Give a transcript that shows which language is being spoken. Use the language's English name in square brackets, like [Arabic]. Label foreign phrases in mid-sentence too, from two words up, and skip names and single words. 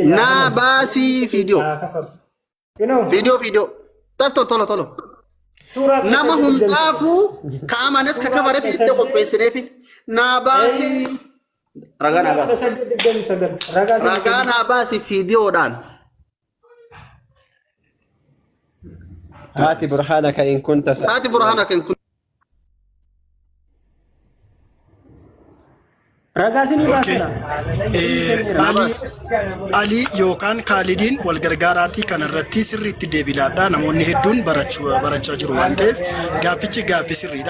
[Oromo] naa baasii fiidiyoo. Daf tolo. Nama hundaafuu ka amanes ka kabare ibidda qopheessineefi naa baasii. Ragaan abaasi fiidiyoodhaan. [Arabic] هات برهانك إن كنت [Oromo] Ragaasini baasina. Alii yookaan Kaalidiin wal gargaaraatii kanarratti sirriitti deebilaadha. Namoonni hedduun barachaa jiru waan ta'eef gaaffichi gaaffii sirriidha.